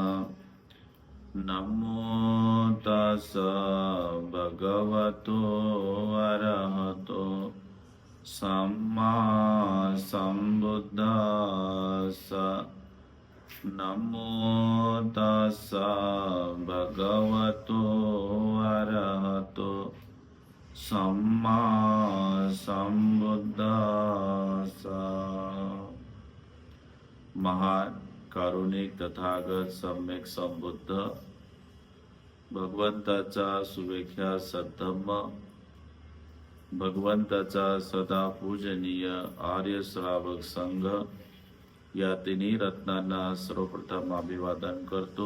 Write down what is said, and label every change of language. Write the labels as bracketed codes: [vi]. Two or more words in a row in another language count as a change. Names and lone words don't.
[pi] नमो तस्स भगवतो अरहतो सम्मा संबुद्दस्स। नमो तस्स भगवतो अरहतो सम्मा संबुद्दस्स। [mr] महान कारुणिक तथागत सम्यक संबुद्ध भगवंताचा सुविख्यात सद्धम्म, भगवंताचा सदा पूजनीय आर्य श्रावक संघ या तिन्ही रत्नांना सर्वप्रथम अभिवादन करतो।